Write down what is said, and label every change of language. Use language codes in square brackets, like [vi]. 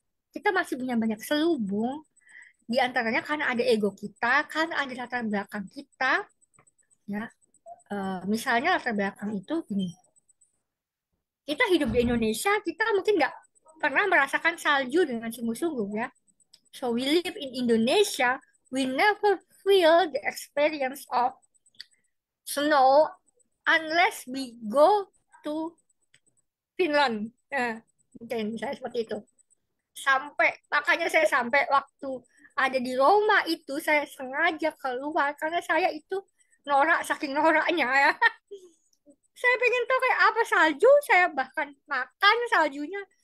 [id] Kita masih punya banyak selubung di antaranya karena ada ego kita, karena ada latar belakang kita, ya. Misalnya latar belakang itu gini, kita hidup di Indonesia, kita mungkin nggak pernah merasakan salju dengan sungguh-sungguh ya. [en] So we live in Indonesia, we never feel the experience of snow unless we go to Finland. [id] Mungkin misalnya seperti itu. Makanya saya sampai waktu ada di Roma itu saya sengaja keluar karena saya itu norak saking noraknya ya. Saya pengen tahu kayak apa salju, saya bahkan makan saljunya.